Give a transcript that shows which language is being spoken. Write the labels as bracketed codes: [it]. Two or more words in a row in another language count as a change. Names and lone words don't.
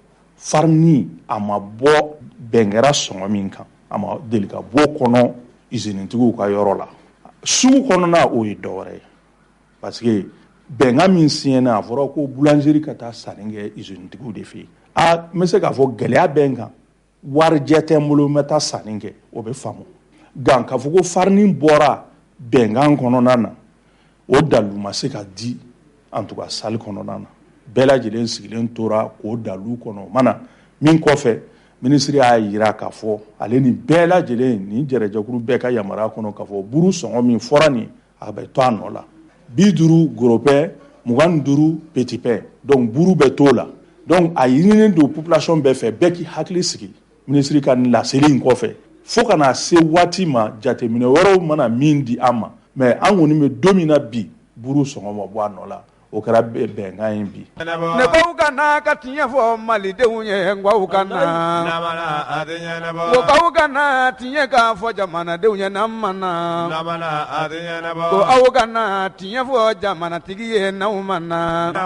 [bm] farini a ma bɔ bɛnkɛra sɔngɔ min kan a ma deli ka bɔ kɔnɔ usine-tigiw ka yɔrɔ la sugu kɔnɔna o ye dɔwɛrɛ ye parce que bɛnkan min siɲɛna a fɔra ko boulangerie ka taa sanni kɛ usine-tigiw de fɛ yen n bɛ se k'a fɔ gɛlɛya bɛ n kan warijɛ tɛ n bolo n bɛ taa sanni kɛ o bɛ faamu nka k'a fɔ ko farini bɔra bɛnkan kɔnɔna na o dalu ma se ka di [fr] en tout cas [bm] salle kɔnɔna na bɛɛ lajɛlen sigilen tora k'o dalu kɔnɔ mana min kɔfɛ ministre y'a yira k'a fɔ ale ni bɛɛ lajɛlen ni jɛrɛjɛkuru bɛɛ ka yamaruya kɔnɔ k'a fɔ buru sɔngɔ min fɔra nin a bɛ to a nɔ la 50 [fr] gros pain [bm] 25 [fr] petit pain [bm] donc buru bɛ t'o la donc a ɲininen don population bɛɛ fɛ bɛɛ k'i hakili sigi ministre ka nin laseli in kɔfɛ fo ka na se waati ma jateminɛ wɛrɛw mana min di an ma mais an kɔni bɛ don min na bi buru sɔngɔ ma bɔ a nɔ la o kɛra bɛnkan ye bi. ne k'aw ka na ka tiɲɛ fɔ malidenw ye n k'aw ka na ko k'aw ka na tiɲɛ k'a fɔ jamanadenw ye n'an ma na ko aw ka na tiɲɛ fɔ jamanatigi ye n'aw ma na.